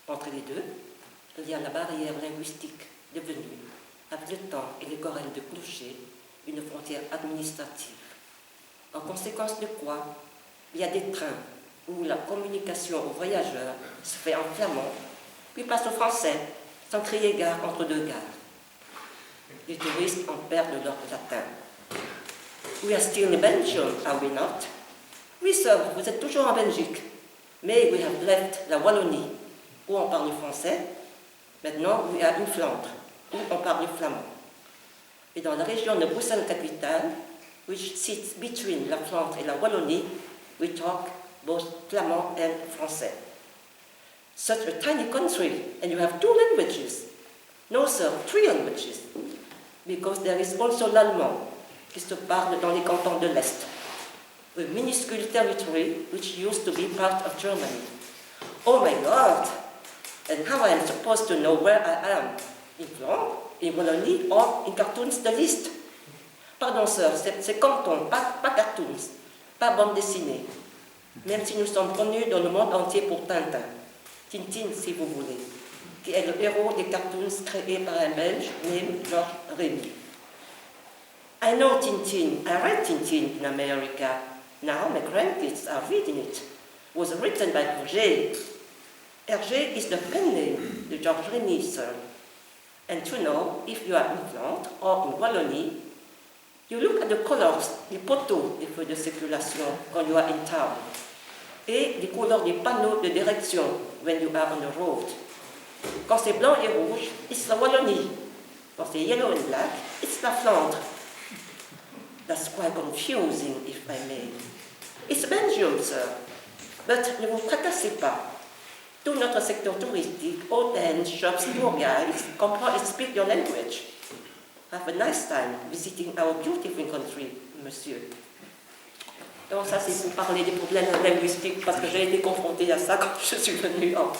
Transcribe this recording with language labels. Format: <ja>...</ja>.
<fr>Entre les deux, il y a la barrière linguistique devenue, avec le temps et les querelles de clocher, une frontière administrative. En conséquence de quoi, il y a des trains où la communication aux voyageurs se fait en flamand, puis passe au français, sans crier gare entre deux gares. Les touristes en perdent leur latin.</fr> <en>We are still in Belgium, are we not?</en> <fr>Oui, sir, vous êtes toujours en Belgique. Mais</fr> <en>we have left</en> <fr>la Wallonie, où on parle français. Maintenant,</fr> <en>we are in</en> <fr>Flandre, où on parle flamand. Et dans la région de Bruxelles-Capitale,</fr> <en>which sits between</en> <fr>la Flandre et la Wallonie,</fr> <en>we talk both</en> <fr>flamand and français.</fr> <en>Such a tiny country, and you have 2 languages. No, sir, 3 languages. Because there is also</en> <fr>l'allemand, qui se parle dans les cantons de l'Est.</fr> <en>A minuscule territory which used to be part of Germany. Oh my God! And how I am supposed to know where I am? In Flandre, in Wallonie, or in cartoons de liste?</en> <fr>Pardon, sir, c'est canton, pas cartoons, pas bande dessinée. Même si nous sommes connus dans le monde entier pour Tintin. Tintin, si vous voulez, qui est le héros des cartoons créés par un Belge</fr> <en>named</en> <fr>Georges Rémy.</fr> <en>I know Tintin, I read Tintin in America. Now my grandkids are reading it. It was written by Hergé. Hergé is the pen name, the Georges Rémy, sir. And to know if you are in Flandre or in Wallonie, you look at the colors,</en> <fr>les poteaux des feux de circulation quand</fr> <en>you are in town,</en> <fr>et les couleurs des panneaux de direction</fr> <en>when you are on the road.</en> <fr>Quand c'est blanc et rouge,</fr> <en>it's</en> <fr>la Wallonie. Quand c'est</fr> <en>yellow and black, it's</en> <fr>la Flandre.</fr> <en>That's quite confusing, if I may. It's Belgium, sir. But</en> <fr>ne vous tracassez pas. Tout notre secteur touristique, hôtels,</fr> <en>shops, tour guides,</en> <fr>comprend</fr> <en>and speak your language. Have a nice time visiting our beautiful country, monsieur.</en> <fr>Donc ça, c'est pour parler des problèmes linguistiques, parce que j'ai été confrontée à ça quand je suis venue.</fr>